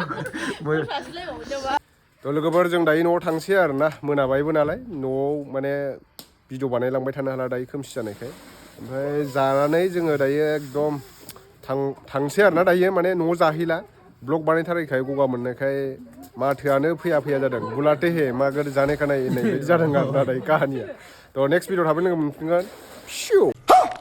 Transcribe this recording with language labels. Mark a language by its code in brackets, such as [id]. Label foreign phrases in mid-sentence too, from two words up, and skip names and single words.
[brx] थ' लोगोफोर जों दायो न'आव थांसै आरोना मोनाबायबो नालाय न'आव माने भिडिअ बानायलांबाय थानो हाला दायो खोमसि जानायखाय ओमफ्राय जानानै जोङो दायो एकदम थांसै आरोना दायो माने न'आव जाहैला ब्लग बानायथारैखाय गगा मोननायखाय माथोआनो फैया जादों [hi] बुलाते हे मागोर जाने का नहीं [brx] होननाय बायदि जादों आरोना दायो काहानिया थ' [en] next video [brx] थाबै लोगो मोनफिनगोन